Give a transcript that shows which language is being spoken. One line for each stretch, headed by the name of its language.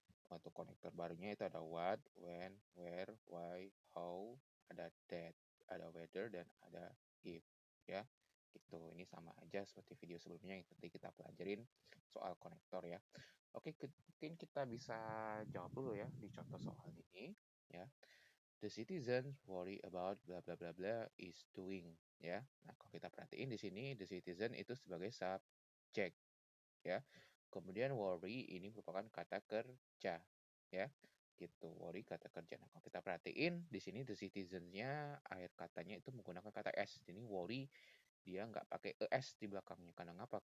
Indonesian: Untuk konektor barunya itu ada what, when, where, why, how, ada that, ada whether dan ada if ya. Gitu. Ini sama aja seperti video sebelumnya yang tadi kita pelajarin soal konektor ya. Oke, mungkin kita bisa jawab dulu ya di contoh soal ini ya.
English: The citizens worry about bla bla bla bla is doing, ya.
Indonesian: Nah, kalau kita perhatiin di sini the citizen itu sebagai subjek ya. Kemudian worry ini merupakan kata kerja ya. Gitu, worry kata kerja. Nah, kalau kita perhatiin di sini the citizens-nya akhir katanya itu menggunakan kata s. Ini worry dia nggak pakai es di belakangnya. Karena apa?